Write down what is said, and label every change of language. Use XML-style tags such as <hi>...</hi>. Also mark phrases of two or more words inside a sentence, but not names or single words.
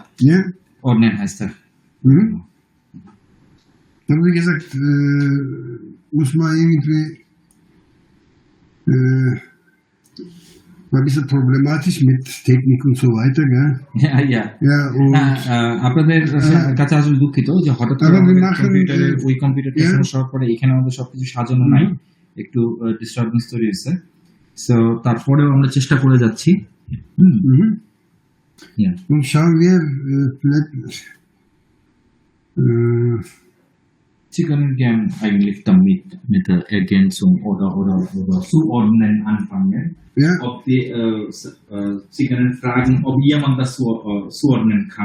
<de>Ja? Ordnen heißt er. Aber wie gesagt, muss man irgendwie war ein bisschen problematisch mit Technik und so weiter, gell? Ja. und</de> <bn>আপনাদের কাছে আসলে দুঃখিত যে হঠাৎ করে কম্পিউটারের ওই কম্পিউটারটা সমস্যা হওয়ার পরে এখানে আমাদের সবকিছু সাজানো নাই, একটু ডিস্টারবেন্স তৈরি হয়েছে। সো তারপরেও আমরা চেষ্টা করে যাচ্ছি।</bn> <de>Und schauen wir vielleicht Sie können gern eigentlich damit mit der Ergänzung oder Zuordnen anfangen. Ja. Ob die, Sie können fragen, ob jemand das zuordnen kann.</de>